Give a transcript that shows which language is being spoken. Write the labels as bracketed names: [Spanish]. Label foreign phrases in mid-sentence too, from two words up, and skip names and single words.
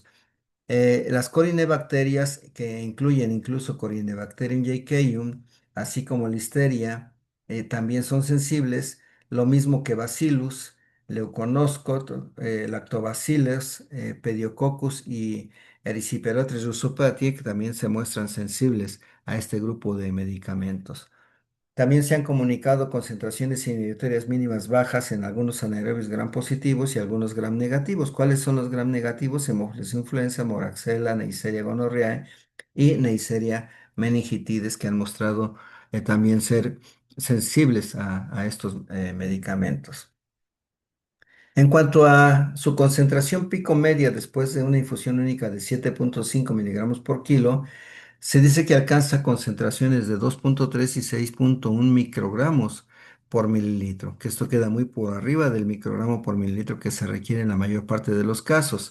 [Spanish] Las corinebacterias, que incluyen incluso Corynebacterium jejunum, así como Listeria, también son sensibles, lo mismo que Bacillus, Leuconoschot, Lactobacillus, Pediococcus y Erysiperotres russopatiae, que también se muestran sensibles a este grupo de medicamentos. También se han comunicado concentraciones inhibitorias mínimas bajas en algunos anaerobios gram positivos y algunos gram negativos. ¿Cuáles son los gram negativos? Hemófilos influenza, Moraxella, Neisseria gonorrhoeae y Neisseria meningitidis, que han mostrado también ser sensibles a estos medicamentos. En cuanto a su concentración pico media después de una infusión única de 7,5 miligramos por kilo, se dice que alcanza concentraciones de 2,3 y 6,1 microgramos por mililitro, que esto queda muy por arriba del microgramo por mililitro que se requiere en la mayor parte de los casos.